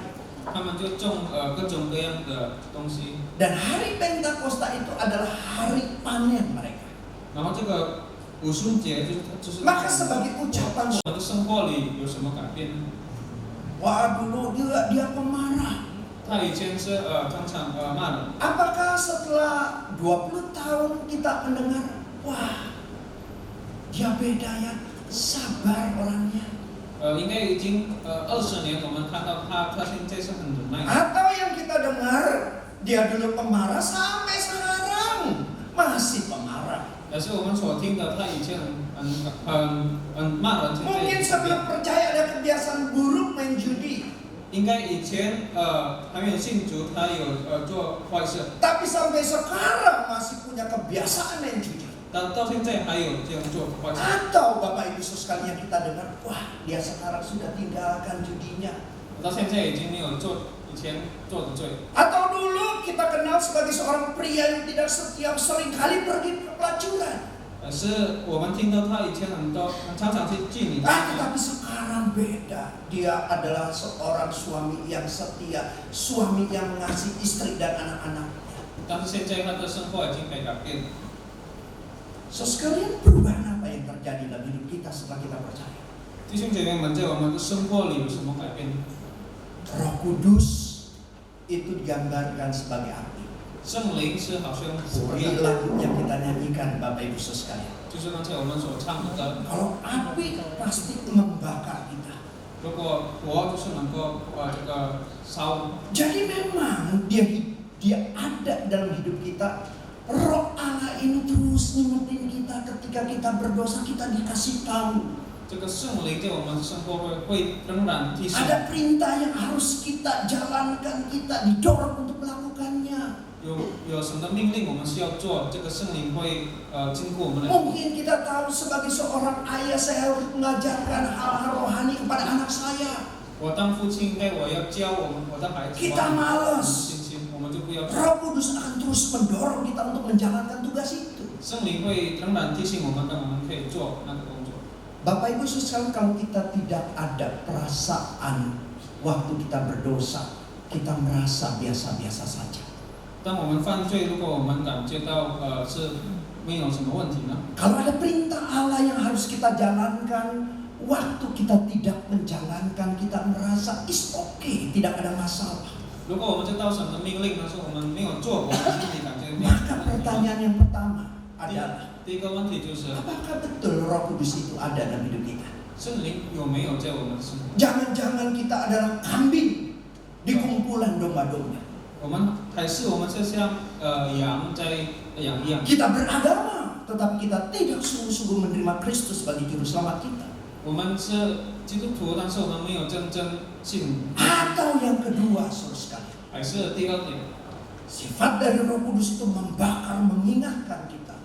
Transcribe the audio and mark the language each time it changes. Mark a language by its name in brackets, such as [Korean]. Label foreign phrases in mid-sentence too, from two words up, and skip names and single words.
[Chinese] 他们就种各种各样的东西， [Indonesian] Dan hari Pentakosta itu adalah hari panen mereka. [Chinese] 然后这个五旬节就是 [Indonesian] Maka sebagai ucapan, [Chinese] 我们的生活里有什么改变呢？ [Indonesian] wah dulu dia pemarah. [Chinese] 他以前是常常骂人， [Indonesian] Apakah setelah 20 tahun kita mendengar, wah dia beda ya, sabar orangnya. [Chinese] 应该已经20年，我们看到他现在是很忍耐。 [Indonesian] Atau yang kita dengar, dia dulu pemarah sampai sekarang masih pemarah. [Chinese] 但是我们所听的，他以前很骂人，现在 [Indonesian] Mungkin [Chinese] 也 [Indonesian] sebelum percaya ada kebiasaan buruk main judi. [Chinese] 应该以前还没有信主，他有做坏事， [Indonesian] Tapi sampai sekarang masih punya kebiasaan main judi. [Chinese] 到现在还有这样做坏事。 [Indonesian] Atau Bapak Ibu sekalian kita dengar, wah dia sekarang sudah tinggalkan judinya. [Chinese] 到现在已经没有做以前做的罪。 [Indonesian] Atau dulu kita kenal sebagai seorang pria yang tidak setia, seringkali pergi ke pelacuran. [Chinese] 是我们听到他以前很常常去妓女。 [Indonesian] Tetapi sekarang beda. Dia adalah seorang suami yang setia, suami yang mengasihi istri dan anak-anaknya. [Chinese] 但是现在他的生活已经被改变。 [Indonesian] Sekalian perubahan apa yang terjadi dalam hidup kita setelah kita percaya? [Chinese] 弟兄姐妹们，在我们的生活里有什么改变？ [Indonesian] Roh Kudus itu digambarkan sebagai api. [Chinese] 圣灵是好像火一 [Indonesian] Seperti [Chinese] 样， [Indonesian] lagu yang kita nyanyikan Bapak Ibu sekalian. [Chinese] 就是刚才我们所唱的歌。 [Indonesian] Kalau api pasti membakar kita. [Chinese] 如果火就是能够这个烧， [Indonesian] Jadi memang dia ada dalam hidup kita. Roh Allah ini terus ngingetin kita ketika kita berdosa, kita dikasih tahu. [Chinese] 这个圣灵在我们生活会仍然提醒。 [Indonesian] Ada perintah yang harus kita jalankan, kita didorong untuk melakukannya. [Chinese] 有什么命令我们需要做，这个圣灵会经过我们的。 [Indonesian] Mungkin kita tahu sebagai seorang ayah saya harus mengajarkan hal-hal rohani kepada anak saya. [Chinese] 我当父亲，应该我要教我的孩子。 [Indonesian] Kita malas. [Chinese] 信心，我们就不要做。 [Indonesian] Roh Kudus akan terus mendorong kita untuk menjalankan tugas itu. [Chinese] 圣灵会仍然提醒我们，让我们可以做那个工作。 [Indonesian] Bapak Ibu sekalian, kalau kita tidak ada perasaan waktu kita berdosa, kita merasa biasa-biasa saja. [Chinese] 当我们犯罪，如果我们感觉到是没有什么问题呢？ [Indonesian] Kalau ada perintah Allah yang harus kita jalankan, waktu kita tidak menjalankan, kita merasa [English] is okay, [Indonesian] tidak ada masalah. [Chinese] 如果我们知道神的命令，但是我们没有做，我们心里感觉没有 [Indonesian] Maka [Chinese] 问题。 [Indonesian] pertanyaan yang pertama adalah, [Chinese] 第一个问题就是， [Indonesian] apakah betul Roh Kudus itu ada dalam hidup kita? [Chinese] 圣灵有没有在我们生活？ [Indonesian] Jangan-jangan kita adalah kambing di kumpulan domba-domba. [Chinese] 我们还是我们是像羊在养一样。 [Indonesian] Kita beragama, tetapi kita tidak sungguh-sungguh menerima Kristus sebagai juru selamat kita. [Chinese] 我们是基督徒，但是我们没有真正信。 [Indonesian] Atau yang kedua, saudara sekalian, [Chinese] 还是第二点， [Indonesian] sifat dari Roh Kudus itu membakar, mengingatkan kita.